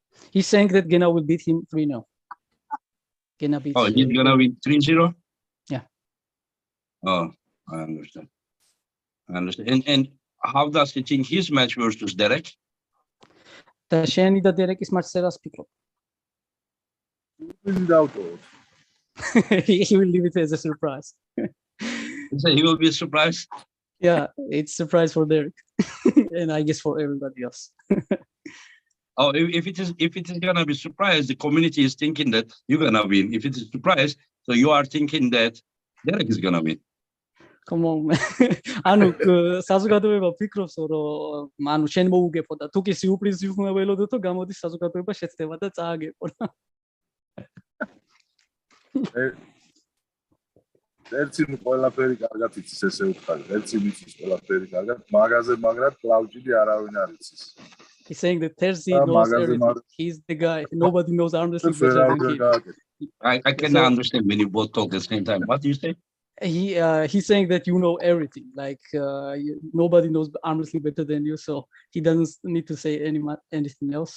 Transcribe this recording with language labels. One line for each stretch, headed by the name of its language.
English: He's saying that Gena will beat him 3-0. Gena beats. Oh, he's gonna win 3-0? Yeah. Oh, I understand. And how does he think his match versus Derek?
Georgian: და შენი და დერეკის მატჩზე რას ფიქრობ?
English: He will leave it as a surprise. So he will be surprised. Yeah, it's a surprise for Derek, and I guess for everybody else. Oh, if it is gonna be surprise, the community is thinking that you're gonna win. If it is surprise, so you are thinking that Derek is gonna win. Come on, man.
Georgian: ანუ საზოგადოება ფიქრობს რომ ანუ შენ მოუგებო და თუ კი სიურპრიზი უნდა ველოდო თუ გამოდის საზოგადოება შეცდება და წააგებო. ერთი ყველაფერი კარგად იცის ესე ვთქვი. ერთი ვიცის ყველაფერი კარგად, მაგაზე მაგრად კლავჭიდი არავინ არ იცის.
English: He's saying that Terzi knows everything. He's the guy. Nobody knows arm wrestling better than him. I cannot understand when you both talk at the same time. What do you say? He's saying that you know everything. Like nobody knows arm wrestling better than you, so he doesn't need to say anything else.